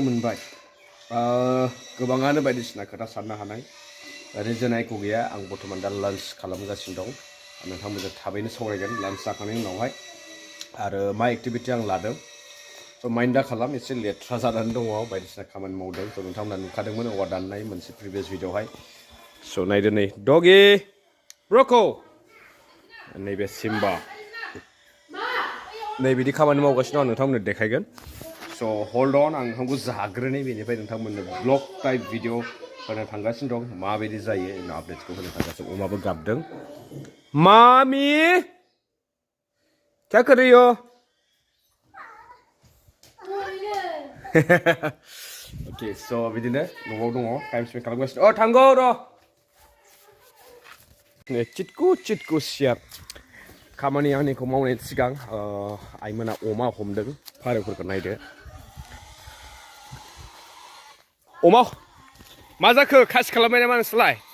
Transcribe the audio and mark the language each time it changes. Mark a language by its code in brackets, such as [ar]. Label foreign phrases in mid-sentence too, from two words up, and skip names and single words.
[brx] मोनबाय गोबाङानो बायदिसिना खोथा साननो हानाय रिजोनायखौ गैया आं बर्थमान दा लान्च खालामगासिनो दं नोंथांमोनजों थाबैनो सावरायगोन लान्च जाखांनायनि उनावहाय आरो मा एक्टिभिटि आं लादों स' माइन्ड दा खालाम एसे लेथ्रा जानानै दङ बायदिसिना खामानि मावदों स' नोंथांमोना नुखादोंमोन औवा दाननाय मोनसे [en] previous video'hay [brx] स' नायदो नै डगि ब्र'को नैबे सिम्बा नै बिदि खामानि मावगासिनो दं आं नोंथांमोननो देखायगोन स' [en] hold on [brx] आं नोंथांखौ जाग्रोनै बेनिफ्राय नोंथांमोननो [en] blog type video [brx] होनो थांगासिनो दं माबायदि जायो आपडेट्सखौ होनो थांगासिनो अमाबो गाबदों मामि [hi] क्या कर रही हो [brx] ओके स' बिदिनो न'आव दङ [en] time spend [brx] खालामगासिनो थांगौ र' चिटकु चिटकु सियार खामानि आंनिखौ मावनायनि सिगां आइमोना अमा हमदों फारौफोरखौ नायदो अमा मा जाखो खासि खालामबाय नामा नोंसोरलाय